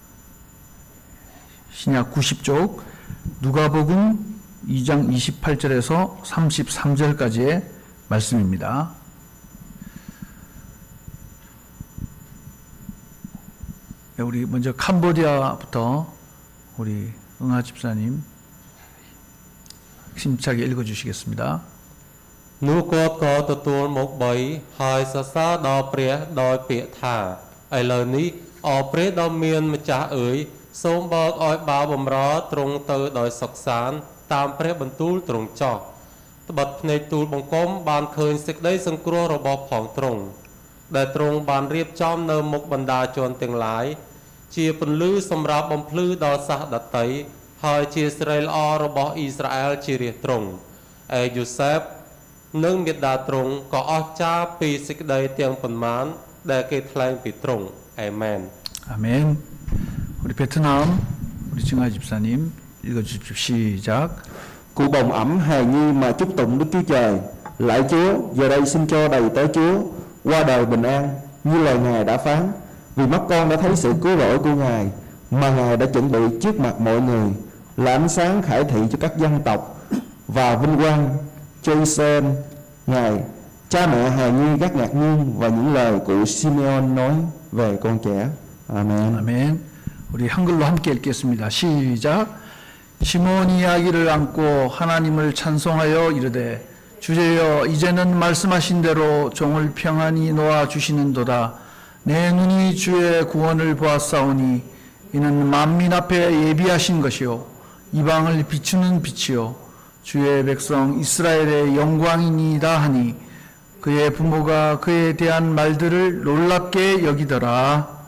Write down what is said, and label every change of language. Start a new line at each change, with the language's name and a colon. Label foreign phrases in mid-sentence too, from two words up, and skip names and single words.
Korean: 신약 90쪽 누가복음 2장 28절에서 33절까지의 말씀입니다. 우리 먼저 캄보디아부터 우리 응아 집사님 힘차게 읽어주시겠습니다.
Khmer: នោះគាត់ក៏ទទួលមកបីហើយសរសើរដល់ព្រះដោយពាក្យថាឥឡូវនេះអរព្រះដ៏មានម្ចាស់អើយសូមបើក ឲ្យបាវបំរើទ្រង់ទៅដោយសុខសាន្តតាមព្រះបន្ទូលទ្រង់ចោះត្បិតភ្នែកទូលបង្គំបានឃើញសេចក្តីសង្គ្រោះរបស់ផងទ្រង់ដែលទ្រង់បានរៀបចំនៅមុខបណ្ដាជនទាំងឡាយជាពន្លឺសម្រាប់បំភ្លឺដល់សាសដតីហើយជាសិរីល្អរបស់អ៊ីស្រាអែលជារាជទ្រង់ឯយូសេបនិងមេដាទ្រង់ក៏អស្ចារ្យពីសេចក្តីទាំងប៉ុន្មានដែលគេថ្លែងពីទ្រង់អាមែន
Korean: 아멘. 우리 베트남 우리 증아 집사님 읽어주십시오. 시작.
Vietnamese: Cụ bồng ẩm hài nhi mà chúc tụng Đức Chúa Trời. Lạy Chúa, giờ đây xin cho đầy tớ Chúa qua đời bình an như lời Ngài đã phán. Vì mắt con đã thấy sự cứu rỗi của Ngài mà Ngài đã chuẩn bị trước mặt mọi người, là ánh sáng khải thị cho các dân tộc và vinh quang cho Israel. Ngài, cha mẹ hài nhi gác ngạc nhiên và những lời cụ Simeon nói về con trẻ.
Korean: 아멘. 아멘. 우리 한글로 함께 읽겠습니다. 시작. 시몬이 이야기를 안고 하나님을 찬송하여 이르되 주제여 이제는 말씀하신 대로 종을 평안히 놓아 주시는도다. 내 눈이 주의 구원을 보았사오니 이는 만민 앞에 예비하신 것이요 이방을 비추는 빛이요 주의 백성 이스라엘의 영광이니이다 하니 그의 부모가 그에 대한 말들을 놀랍게 여기더라.